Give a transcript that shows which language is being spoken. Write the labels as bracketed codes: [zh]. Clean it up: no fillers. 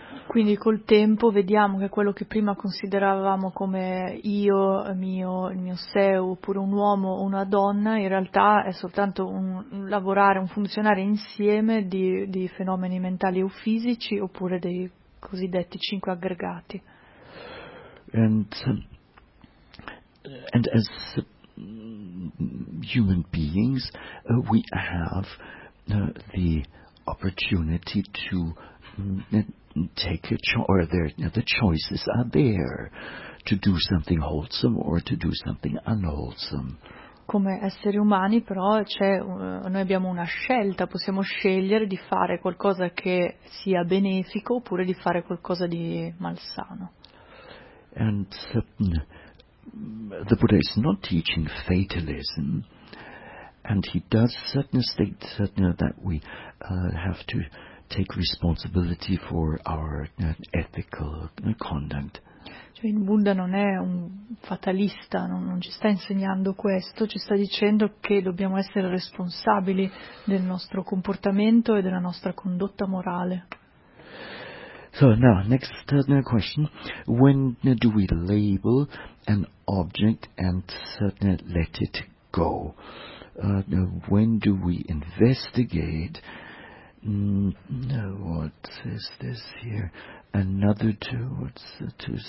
[it] Quindi col tempo vediamo che quello che prima consideravamo come io, il mio sé, oppure un uomo o una donna, in realtà è soltanto un lavorare, un funzionare insieme di fenomeni mentali o fisici, oppure dei cosiddetti cinque aggregati. [en] And as human beings, we have the opportunity to the choices are there to do something wholesome or to do something unwholesome. [it] come esseri umani però noi abbiamo una scelta, possiamo scegliere di fare qualcosa che sia benefico oppure di fare qualcosa di malsano. [en] And the Buddha is not teaching fatalism, and he does certainly state that we have to take responsibility for our ethical conduct. [it] Cioè, il Buddha non è un fatalista, non ci sta insegnando questo, ci sta dicendo che dobbiamo essere responsabili del nostro comportamento e della nostra condotta morale. [en] So now, next question: when do we label an object and certainly let it go? When do we investigate? What is this here? Another two? What's two?